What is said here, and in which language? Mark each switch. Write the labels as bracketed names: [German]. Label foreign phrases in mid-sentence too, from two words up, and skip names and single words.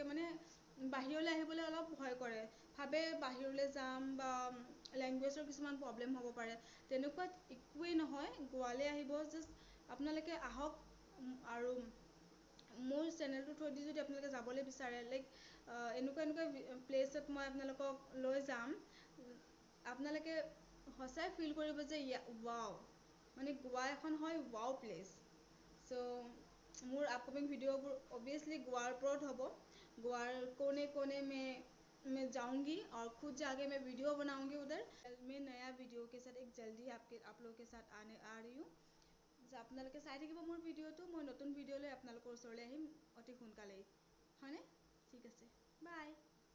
[Assamese] মানে বাহিৰলৈ আহিবলৈ অলপ ভয় কৰে ভাবে বাহিৰলৈ যাম বা লেংগুৱেজৰ কিছুমান প্ৰব্লেম হ'ব পাৰে তেনেকুৱাত একোৱেই নহয় গোৱালৈ আহিব জাষ্ট আপোনালোকে আহক আৰু মোৰ চেনেলটোৰ থ্ৰুৱেদি যদি আপোনালোকে যাবলৈ বিচাৰে এনেকুৱা প্লেচত মই আপোনালোকক লৈ যাম আপোনালোকে সঁচাই ফিল কৰিব যে ৱাও মানে গোৱা এখন হয় ৱাও প্লেচ চ' মোৰ আপকামিং ভিডিঅ'বোৰ অভিয়াছলি গোৱাৰ ওপৰত হ'ব [Hindi] गोवार कोने कोने में मैं जाऊंगी और खुद जाके मैं वीडियो बनाऊंगी उधर मैं नया वीडियो के साथ एक जल्दी आप लोगों के साथ आ रही हूँ [Assamese] আপোনালোকে চাই থাকিব মোৰ ভিডিঅ'টো মই নতুন ভিডিঅ' লৈ আপোনালোকৰ ওচৰলৈ আহিম অতি সোনকালেই হয়নে ঠিক আছে বাই